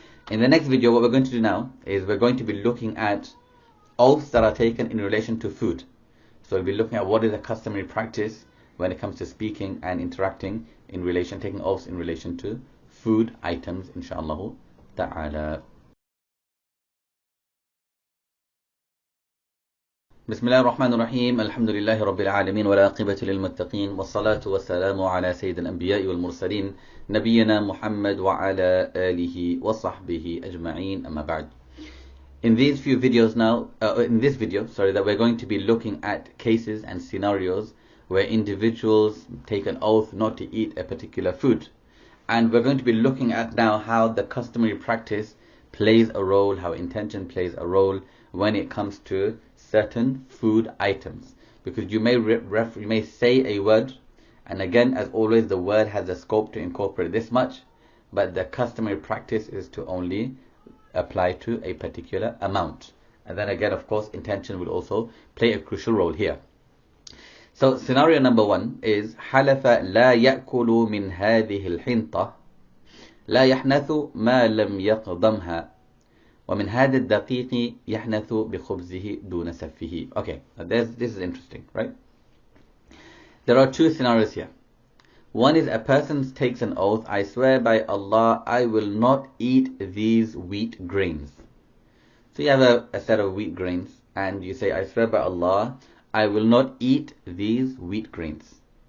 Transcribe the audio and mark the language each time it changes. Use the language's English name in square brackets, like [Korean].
[English] In the next video, what we're going to do now is we're going to be looking at oaths that are taken in relation to food. So we'll be looking at what is a customary practice when it comes to speaking and interacting in relation, taking oaths in relation to food items, inshallah ta'ala. [Arabic] بسم الله الرحمن الرحيم الحمد لله رب العالمين والعاقبة للمتقين والصلاة والسلام على سيد الأنبياء والمرسلين نبينا محمد وعلى آله وصحبه أجمعين أما بعد. [English] In these few videos now, in this video, that we're going to be looking at cases and scenarios where individuals take an oath not to eat a particular food. And we're going to be looking at now how the customary practice plays a role, how intention plays a role when it comes to certain food items, because you may say a word, and again, as always, the word has the scope to incorporate this much, but the customary practice is to only apply to a particular amount. And then again, of course, intention will also play a crucial role here. So scenario number 1 is [Arabic] حلف لا يأكل من هذه الحنطة لا يحنث ما لم يقضمها ومن هذا الدقيق يحنث بخبزه دون سفه. [English] Okay, this is interesting, right? There are 2 scenarios here. One is a person takes an oath, I swear by Allah, I will not eat these wheat grains. So you have a set of wheat grains, and you say, I swear by Allah, I will not eat these wheat grains.